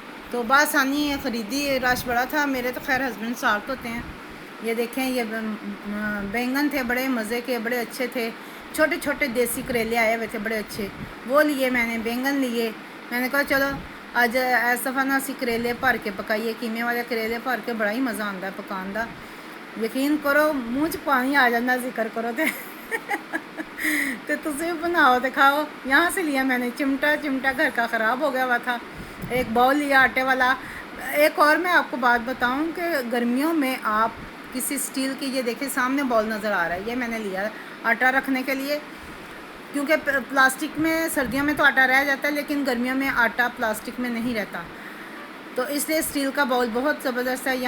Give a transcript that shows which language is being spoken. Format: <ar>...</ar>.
<ur>تو بآسانی خریدی. رش بڑا تھا. میرے تو خیر ہسبینڈ ساتھ ہوتے ہیں. یہ دیکھیں، یہ بینگن تھے بڑے مزے کے، بڑے اچھے تھے. چھوٹے چھوٹے دیسی کریلے آئے ہوئے تھے بڑے اچھے، وہ لیے میں نے. بینگن لیے. میں نے کہا چلو آج ایسا فنا سی کریلے بھر کے پکائیے، قیمے والے کریلے بھر کے. بڑا ہی مزہ آتا ہے</ur> <pa>پکان دا. یقین کرو منہ چ پانی آ جاتا ذکر کرو تے تسی بناؤ تے کھاؤ.</pa> <ur>یہاں سے لیا میں نے چمٹا گھر کا خراب ہو گیا ہوا تھا. ایک باؤل لیا آٹے والا. ایک اور میں آپ کو بات بتاؤں کہ گرمیوں میں آپ کسی اسٹیل کی، یہ دیکھیں سامنے باؤل نظر آ رہا ہے، یہ میں نے لیا آٹا رکھنے کے لیے. کیونکہ پلاسٹک میں سردیوں میں تو آٹا رہ جاتا ہے، لیکن گرمیوں میں آٹا پلاسٹک میں نہیں رہتا، تو اس لیے اسٹیل کا باؤل بہت زبردست ہے.</ur>